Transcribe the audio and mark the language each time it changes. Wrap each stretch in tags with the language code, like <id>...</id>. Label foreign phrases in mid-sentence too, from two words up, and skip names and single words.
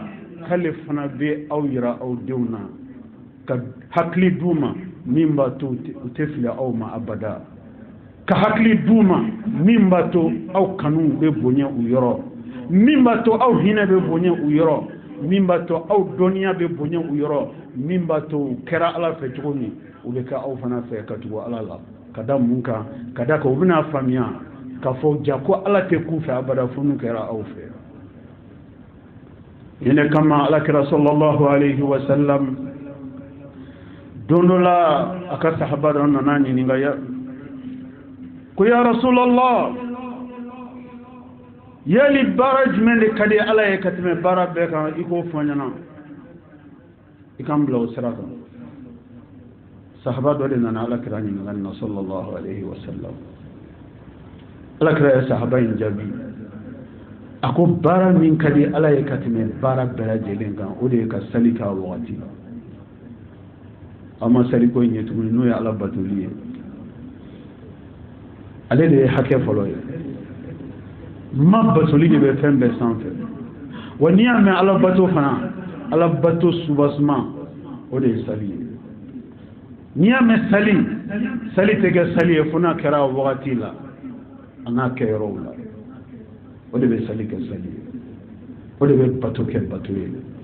<bm>k'ale fana bɛ aw yira aw denw na ka hakili d'u ma min b'a to u tɛ fili aw ma abada ka hakili d'u ma min b'a to aw kanu bɛ bonya u yɔrɔ min b'a to aw hinɛ bɛ bonya u yɔrɔ min b'a to aw dɔnniya bɛ bonya u yɔrɔ min b'a to u kɛra ala fɛ cogo min u bɛ kɛ aw fana fɛ ka tugu ala la ka da mun kan ka da kan u bɛna faamuya k'a fɔ ja ko ala tɛ k'u fɛ abada fo n'u kɛra aw fɛ nin kama alakira</bm> <ar>sallallahu alayhi wa sallam</ar> <bm>don dɔ la a ka sahaba dɔ nana ɲininka ko</bm> <ar>ya rasulallah</ar> <bm>yali baara jumɛn de ka di ala ye ka tɛmɛ baara bɛɛ kan i k'o fɔ n ɲɛna i kan bila o sira kan sahaba dɔ de nana alakira ɲininka nin na</bm> <ar>sallallahu alayhi wa sallam</ar> <bm>alakira ye sahaba in jaabi a ko baara min ka di ala ye ka tɛmɛ baara bɛɛ lajɛlen kan o de ye ka sali k'a wagati a ma sali ko in ye tuguni n'o ye ala batoli ye ale de ye hakɛ fɔlɔ ye ma batoli de bɛ fɛn bɛɛ sanfɛ wa n'i y'a mɛn ala bato fana ala bato subasuma o de ye sali ye n'i y'a mɛn sali tɛ kɛ sali ye fo n'a kɛra a wagati la a n'a kɛyɔrɔw la o de bɛ sali kɛ sali ye o de bɛ bato kɛ bato ye</bm>